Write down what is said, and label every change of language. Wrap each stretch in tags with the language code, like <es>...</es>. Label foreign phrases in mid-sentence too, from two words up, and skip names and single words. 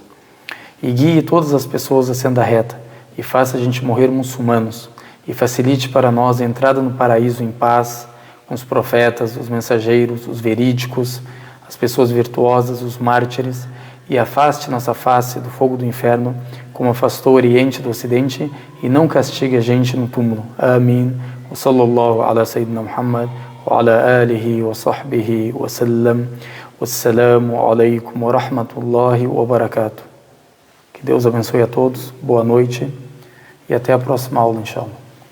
<pt>E guie todas as pessoas à senda reta e faça a gente morrer muçulmanos e facilite para nós a entrada no paraíso em paz com os profetas, os mensageiros, os verídicos, as pessoas virtuosas, os mártires e afaste nossa face do fogo do inferno como afastou o Oriente do Ocidente e não castigue a gente no túmulo. Amém.</pt> <ar>وصلى الله على سيدنا محمد وعلى آله وصحبه وسلم. والسلام عليكم ورحمة الله وبركاته.</ar> <pt>Que Deus abençoe a todos, boa noite e até a próxima aula, inshallah.</pt>